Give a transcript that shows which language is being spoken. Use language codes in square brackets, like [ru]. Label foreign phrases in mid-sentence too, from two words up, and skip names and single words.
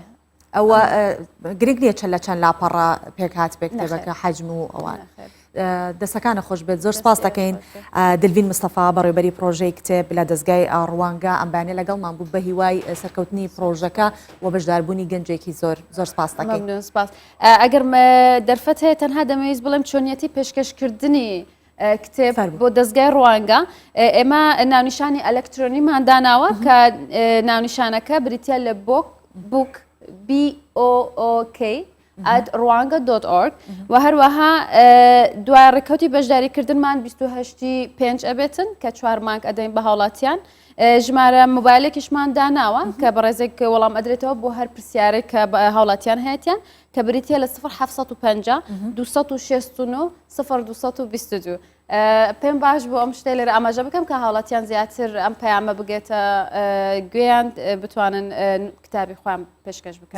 [ckb] ئەوە گرنگ نییە چەند لە چەند لاپەڕە پێکات بێ کتێبەکە حەجم و ئەوان دەستەکانە خۆش بێت زۆر سپاس دەکەین دلڤین مستەفا بەڕێوەبەری پرۆژەی کتێب لە دەستگای ڕوانگە ئەمبانێ لەگەڵمان بوو بە هیوای سەرکەوتنی پرۆژەکە و بەشداربوونی گەنجێکی زۆر سپاس دەکەین. سپاس ئەگەر دەرفەت هەیە تەنها دەمەویست بڵێم چۆنیەتی پێشکەشکردنی کتێب بۆ دەستگای ڕوانگە ئێمە ناونیشانی ئەلەکترۆنیمان داناوە کە ناونیشانەکە بریتە لە بوک BOOK @rwanga.org و هەروەها دوای ڕێکەوتی بەشداریکردنمان 28/5 ئەبێتن کە 4 مانگ ئەدەین بە هاوڵاتیان ژمارە مۆبایلێکیشمان داناوە کە بە ڕێزێک وەڵام ئەدرێتەوە بۆ هەر پرسیارێک کە هاوڵاتیان هەیەیان کە بریتە لە 0750 269 0222 پێم باش بۆ ئەم شتێ لێرە ئاماژە بکەم کە هاوڵاتیان زیاتر ئەم پەیامە بگێتە گوێیان بتوانن کتابی خۆیان پێشکەش بکەن.